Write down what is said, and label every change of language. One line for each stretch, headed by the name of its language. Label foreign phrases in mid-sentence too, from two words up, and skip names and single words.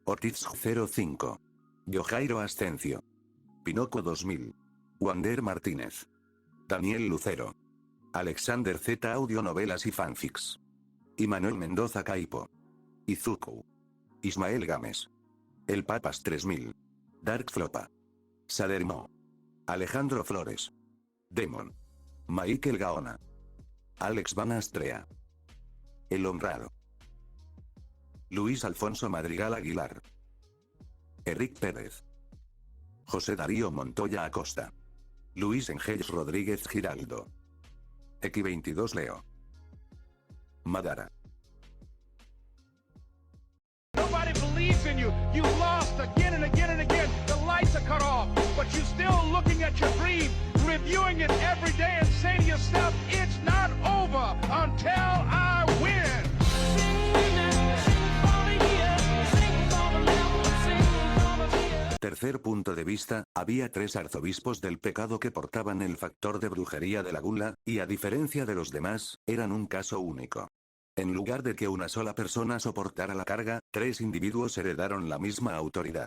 Spanish: Ortiz 05. Yojairo Ascencio. Pinoco 2000. Wander Martínez. Daniel Lucero. Alexander Z. Audionovelas y fanfics. Imanuel Mendoza Caipo. Izuku. Ismael Gámez. El Papas 3000. Dark Flopa. Sadermo. Alejandro Flores. Demon. Michael Gaona. Alex Van Astrea. El Honrado. Luis Alfonso Madrigal Aguilar. Eric Pérez. José Darío Montoya Acosta. Luis Engels Rodríguez Giraldo. X22 Leo. Madara.
English: Nobody believes in you. You lost again and again and again. The lights are cut off, but you're still looking at your dream, reviewing it every day and saying to yourself, it's not over until I win.
Spanish: Tercer punto de vista, había 3 arzobispos del pecado que portaban el factor de brujería de la gula, y a diferencia de los demás, eran un caso único. En lugar de que una sola persona soportara la carga, 3 individuos heredaron la misma autoridad.